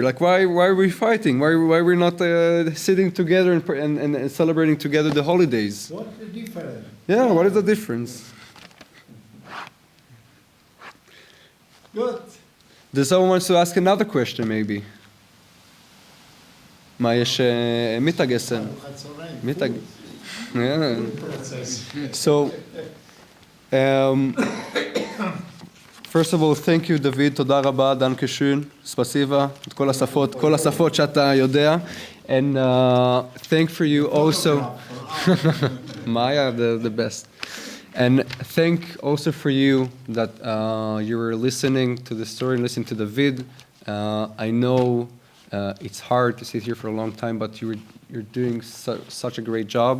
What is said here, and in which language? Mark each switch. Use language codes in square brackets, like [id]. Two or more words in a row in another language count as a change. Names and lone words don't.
[en] Like why are we fighting? Why we're not sitting together and celebrating together the holidays? What's the difference? Yeah, what is the difference? Good. Does someone wants to ask another question maybe? [he] מה יש מתגסן? מתג... [en] Yeah. So, First of all, thank you, [he] David, תודה רבה, [de] danke schön, [he] ספסיבה, את כל השפות שאתה יודע. [en] And thank for you also, Maya, the best. And thank also for you that you were listening to the story and listening to David. I know it's hard to sit here for a long time, but you're doing such a great job.